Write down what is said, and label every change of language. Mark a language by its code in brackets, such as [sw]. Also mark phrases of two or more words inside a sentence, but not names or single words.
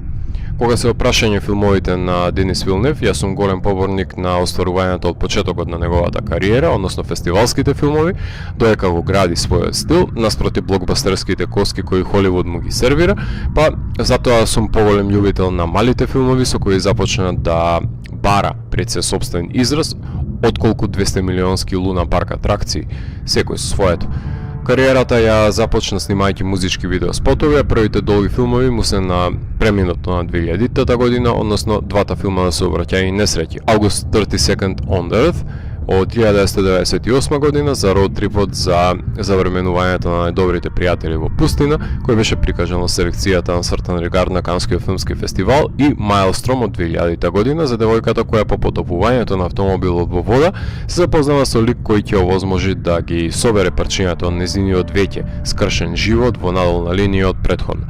[mk] Кога се опрашање филмовите на Денис Вилнев, јас сум голем поборник на остварувањето од почетокот на неговата кариера, односно фестивалските филмови, доека го гради својот стил, наспроти блокбастерските коски кои Холивуд му ги сервира, па затоа сум поголем љубител на малите филмови со кои започна да бара пред се собствен израз, отколку 200 милионски Луна парк атракции, секој со своето. Кариерата ја започна снимајќи музички видеоспотови, а првите долги филмови му се на преминато на 2000-та година, односно двата филма на сообраќајни несреќи. August 32nd on Earth од 1998 година за роуд трипот за завременувањето на најдобрите пријатели во пустина, кој беше прикажан во селекцијата на Certain Regard на Канскиот филмски фестивал, и Maelstrom од 2000 година за девојката која по потопувањето на автомобилот во вода се запознава со лик кој ќе овозможи да ги собере парчињата од незиниот веќе скршен живот во надолна линија од претходно.